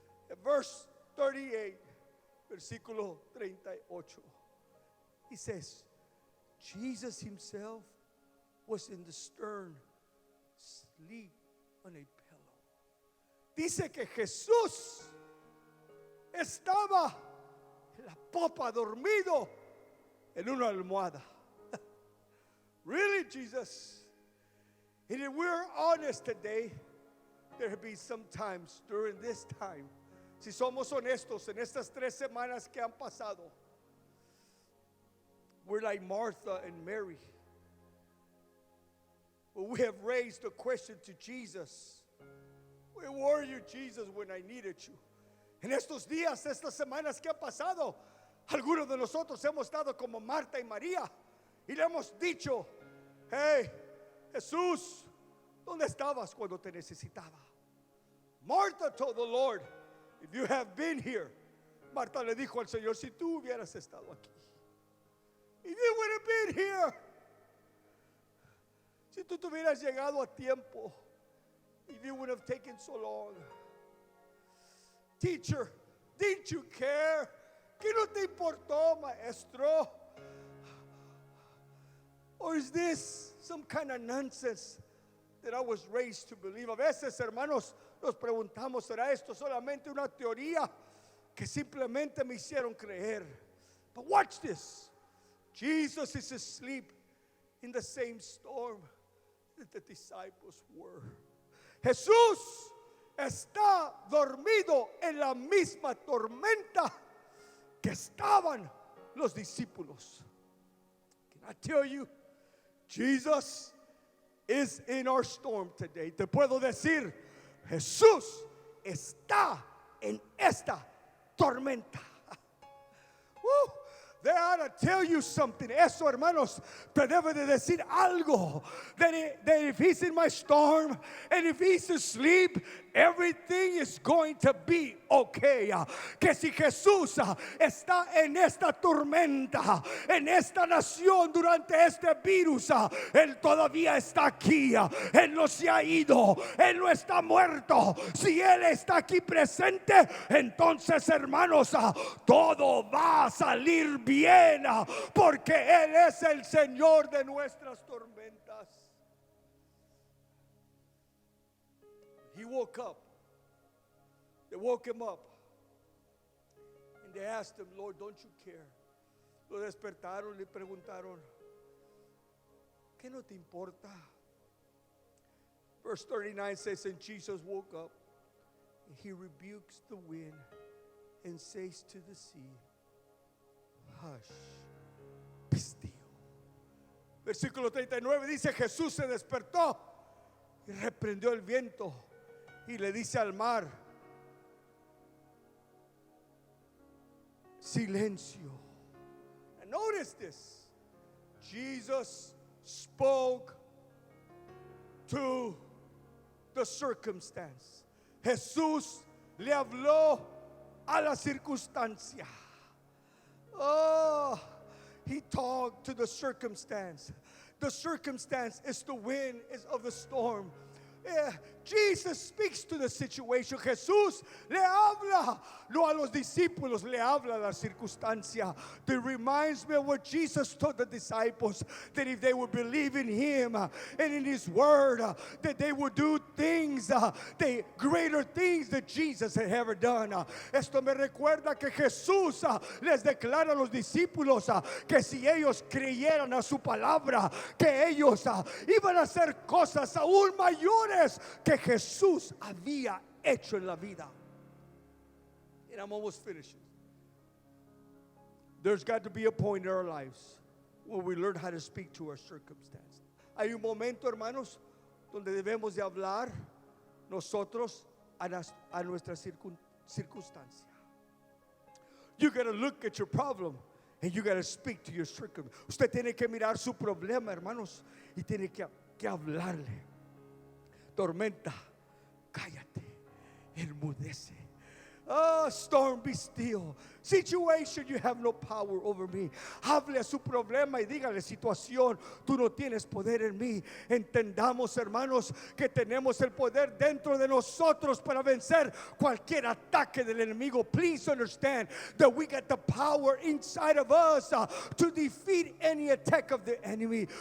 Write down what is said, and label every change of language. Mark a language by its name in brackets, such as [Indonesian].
[English] In verse 38, [Spanish] versículo 38, [English] he says, Jesus himself was in the stern, asleep on a pillow. [Spanish] Dice que Jesús estaba en la popa dormido en una almohada. [English] Really, Jesus? And if we're honest today, there have been some times during this time, [Spanish] si somos honestos, en estas 3 semanas que han pasado, [English] we're like Martha and Mary. But we have raised the question to Jesus, where were you, Jesus, when I needed you? [Spanish] En estos días, estas semanas que han pasado, algunos de nosotros hemos estado como Marta y María y le hemos dicho, hey, Jesús, ¿dónde estabas cuando te necesitaba? [English] Martha told the Lord, if you have been here, [Spanish] Marta le dijo al Señor, si tú hubieras estado aquí, [English] if you would have been here, [Spanish] si tú te hubieras llegado a tiempo, [English] if you would have taken so long. Teacher, didn't you care? [Spanish] ¿Qué no te importó, maestro? [English] Or is this some kind of nonsense that I was raised to believe? [Spanish] A veces, hermanos, nos preguntamos, ¿será esto solamente una teoría que simplemente me hicieron creer? [English] But watch this. Jesus is asleep in the same storm that the disciples were. [Spanish] Jesús está dormido en la misma tormenta que estaban los discípulos. [English] Can I tell you, Jesus is in our storm today. [Spanish] Te puedo decir, Jesús está en esta tormenta. Woo. [English] They ought to tell you something. [Spanish] Eso, hermanos, te debe de decir algo. [English] That if he's in my storm and if he's asleep, everything is going to be okay. [Spanish] Que si Jesús está en esta tormenta, en esta nación durante este virus, Él todavía está aquí. Él no se ha ido. Él no está muerto. Si Él está aquí presente, entonces, hermanos, todo va a salir bien, porque Él es el Señor de nuestras tormentas. [English] He woke up. They woke him up. And they asked him, Lord, don't you care? [Spanish] Lo despertaron y le preguntaron, ¿qué no te importa? [English] Verse 39 says, and Jesus woke up, and he rebukes the wind and says to the sea, hush, be still. [Spanish] Versículo 39 dice, Jesús se despertó y reprendió el viento y le dice al mar, silencio. [English] And notice this. Jesus spoke to the circumstance. [Spanish] Jesús le habló a la circunstancia. [English] Oh, he talked to the circumstance. The circumstance is the wind of the storm. Jesus speaks to the situation. [Spanish] Jesús le habla, no a los discípulos, le habla a la circunstancia. [English] That reminds me of what Jesus told the disciples, that if they would believe in Him and in His Word, that they would do things, the greater things that Jesus had ever done. [Spanish] Esto me recuerda que Jesús les declara a los discípulos que si ellos creyeran a su palabra, que ellos iban a hacer cosas aún mayores que Jesús había hecho en la vida. [English] And I'm almost finishing. There's got to be a point in our lives where we learn how to speak to our circumstance. [Spanish] Hay un momento, hermanos, donde debemos de hablar nosotros a nuestra circunstancia. [English] You got to look at your problem and you got to speak to your circumstance. [Spanish] Usted tiene que mirar su problema, hermanos, y tiene que hablarle. Tormenta, cállate, enmudece. [English] Oh, storm, be still. Situation, you have no power over me. [Spanish] Hable a su problema y dígale, situación, tú no tienes poder en mí. Entendamos, hermanos, que tenemos el poder dentro de nosotros para vencer cualquier ataque del enemigo. [English] Please understand that we got the power inside of us to defeat any attack of the enemy.